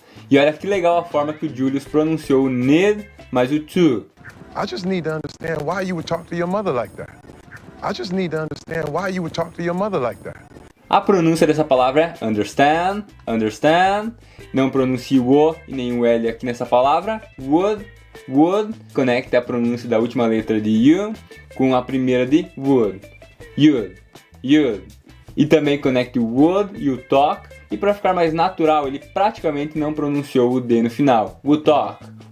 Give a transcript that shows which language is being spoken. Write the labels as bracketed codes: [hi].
[pt] E olha que legal a forma que o Julius pronunciou o need mais o to. [en] I just need to understand why you would talk to your mother like that. I just need to understand why you would talk to your mother like that. [pt] A pronúncia dessa palavra é understand. Não pronuncie o O e nem o L aqui nessa palavra. Would. Conecte a pronúncia da última letra de you com a primeira de would. You'd. E também conecte o would e o talk. E para ficar mais natural, ele praticamente não pronunciou o D no final. Would talk.